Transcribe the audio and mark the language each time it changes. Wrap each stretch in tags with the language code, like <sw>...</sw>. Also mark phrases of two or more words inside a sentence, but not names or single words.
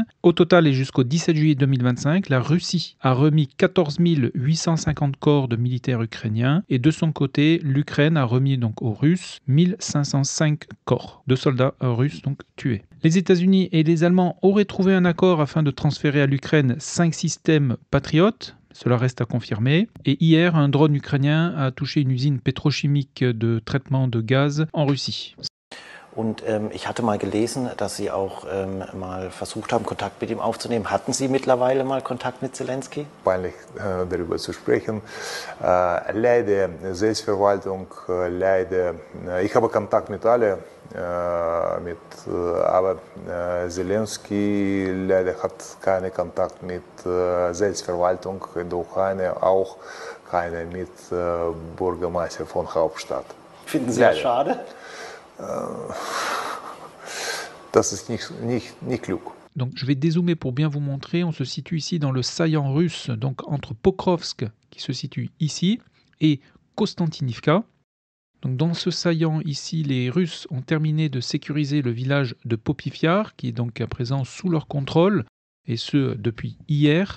<fr>Au total et jusqu'au 17 juillet 2025, la Russie a remis 14 850 corps de militaires ukrainiens et de son côté, l'Ukraine a remis donc aux Russes 1505 corps de soldats russes donc tués. Les États-Unis et les Allemands auraient trouvé un accord afin de transférer à l'Ukraine 5 systèmes Patriot. Cela reste à confirmer. Et hier, un drone ukrainien a touché une usine pétrochimique de traitement de gaz en Russie.</fr> <de>Und ich hatte mal gelesen, dass Sie auch mal versucht haben, Kontakt mit ihm aufzunehmen. Hatten Sie mittlerweile mal Kontakt mit Zelensky? Peinlich darüber zu sprechen. Leider Selbstverwaltung, leider. Ich habe Kontakt mit allen, aber Zelensky leider hat keinen Kontakt mit Selbstverwaltung in der Ukraine, auch keinen mit Bürgermeister von Hauptstadt. Finden Sie das schade? Das ist nicht klug.</de> <fr>Donc je vais dézoomer pour bien vous montrer. On se situe ici dans le saillant russe, donc entre Pokrovsk, qui se situe ici, et Konstantinivka. Donc dans ce saillant ici, les Russes ont terminé de sécuriser le village de Popivyar, qui est donc à présent sous leur contrôle, et ce depuis hier.</fr>